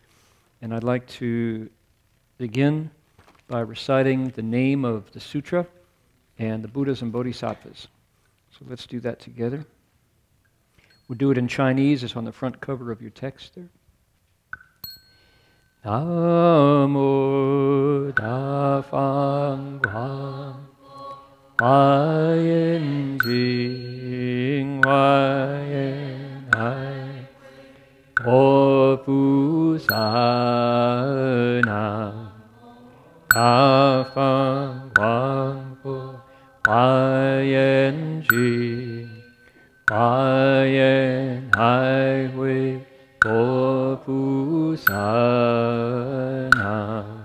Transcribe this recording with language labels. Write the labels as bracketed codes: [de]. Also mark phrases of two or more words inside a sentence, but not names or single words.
[en] And I'd like to begin by reciting the name of the sutra and the Buddhas and Bodhisattvas. So let's do that together. We'll do it in Chinese. It's on the front cover of your text there. [zh] 南無大方廣華嚴經華嚴海會菩薩南大方廣華嚴經華嚴海會會菩薩南